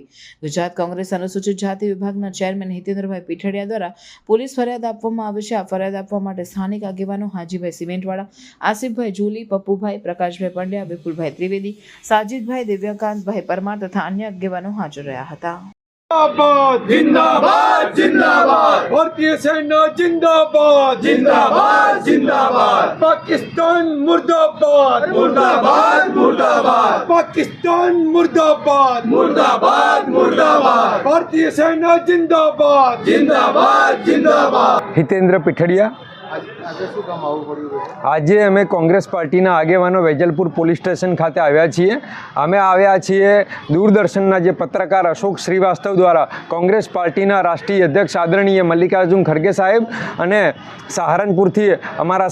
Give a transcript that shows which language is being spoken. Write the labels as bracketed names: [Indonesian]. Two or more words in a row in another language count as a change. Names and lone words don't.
[Gujarati] ગુજરાત કોંગ્રેસ અનુસૂચિત જાતિ વિભાગના ચેરમેન હિતેન્દ્રભાઈ પીઠડિયા દ્વારા પોલીસ ફરિયાદ આપવામાં આવે છે। આ ફરિયાદ આપવા માટે સ્થાનિક આગેવાનો હાજીભાઈ સિમેન્ટવાળા, આસિફભાઈ જુલી, પપ્પુભાઈ, પ્રકાશભાઈ પંડ્યા, વિપુલભાઈ ત્રિવેદી, સાજીદભાઈ, દિવ્યકાંતભાઈ પરમાર તથા અન્ય આગેવાનો હાજર રહ્યા હતા। [Hindi] जिंदाबाद जिंदाबाद जिंदाबाद भारतीय सेना जिंदाबाद जिंदाबाद जिंदाबाद पाकिस्तान मुर्दाबाद मुर्दाबाद मुर्दाबाद पाकिस्तान मुर्दाबाद मुर्दाबाद मुर्दाबाद भारतीय सेना जिंदाबाद जिंदाबाद जिंदाबाद। हितेन्द्र पीठडिया। [Gujarati] આજે અમે કોંગ્રેસ પાર્ટીના આગેવાનો વેજલપુર પોલીસ સ્ટેશન ખાતે આવ્યા છીએ। અમે આવ્યા છીએ દૂરદર્શનના જે પત્રકાર અશોક શ્રીવાસ્તવ દ્વારા કોંગ્રેસ પાર્ટીના રાષ્ટ્રીય અધ્યક્ષ આદરણીય મલ્લિકાર્જુન ખડગે સાહેબ અને સહારનપુરથી અમારા